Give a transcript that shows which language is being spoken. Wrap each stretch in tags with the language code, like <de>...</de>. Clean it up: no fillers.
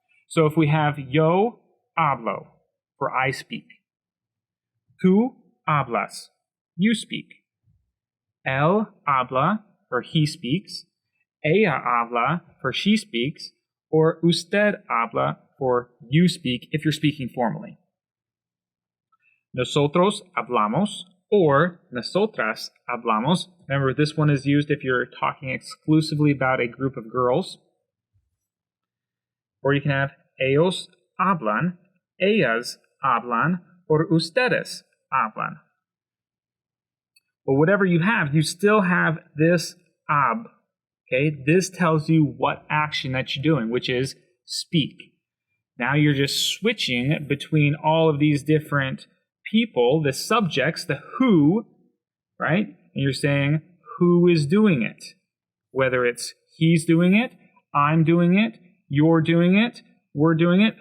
<en>So if we have</en> <es>yo hablo,</es> <en>for I speak.</en> <es>Tú hablas,</es> <en>you speak.</en> <es>Él habla,</es> <en>for he speaks.</en> <es>Ella habla,</es> <en>for she speaks. Or</en> <es>usted habla,</es> <en>for you speak, if you're speaking formally.</en> <es>Nosotros hablamos, or nosotras hablamos.</es> <en>Remember, this one is used if you're talking exclusively about a group of girls. Or you can have</en> <es>ellos hablan, ellas hablan,</es> <en>or</en> <es>ustedes hablan.</es> <en>But whatever you have, you still have this ab. Okay, this tells you what action that you're doing, which is speak. Now you're just switching between all of these different people, the subjects, the who, right? And you're saying who is doing it. Whether it's he's doing it, I'm doing it, you're doing it, we're doing it.</en>